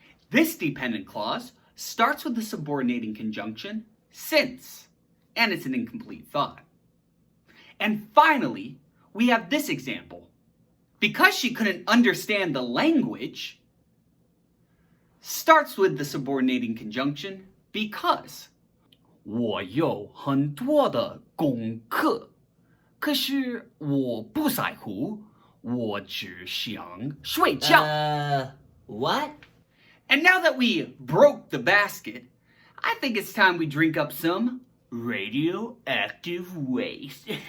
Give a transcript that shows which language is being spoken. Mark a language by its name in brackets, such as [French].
[English] This dependent clause starts with the subordinating conjunction since, and it's an incomplete thought. And finally, we have this example. Because she couldn't understand the language, starts with the subordinating conjunction because. [Chinese] 我有很多的功课，可是我不在乎，我只想睡觉。 [English] What? And now that we broke the basket, I think it's time we drink up some radioactive waste.